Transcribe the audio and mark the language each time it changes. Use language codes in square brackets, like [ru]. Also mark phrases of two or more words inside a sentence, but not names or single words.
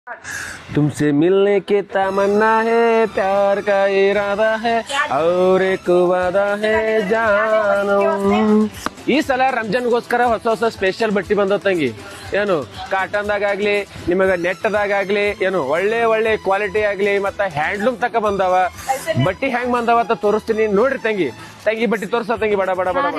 [hi] तुमसे मिलने के तमन्ना है, प्यार का इरादा है और एक वादा है जानो. [kn] ಈ ಸಲ ರಂಜಾನ್ಗೋಸ್ಕರ ಹೊಸ ಹೊಸ ಸ್ಪೆಷಲ್ ಬಟ್ಟಿ ಬಂದವ ತಂಗಿ. ಏನು ಕಾಟನ್ದಾಗ್ಲಿ ನಿಮಗ ನೆಟ್ದಾಗ್ಲಿ ಏನು ಒಳ್ಳೆ ಒಳ್ಳೆ ಕ್ವಾಲಿಟಿ ಆಗ್ಲಿ ಮತ್ತ ಹ್ಯಾಂಡ್ಲೂಮ್ ತಕ ಬಂದಾವ. ಬಟ್ಟಿ ಹೆಂಗ್ ಬಂದಾವ ಅಂತ ತೋರಿಸ್ತೀನಿ ನೋಡ್ರಿ ತಂಗಿ. ತಂಗಿ ಬಟ್ಟಿ ತೋರ್ಸ ತಂಗಿ ಬಡ ಬಡ ಬಡ.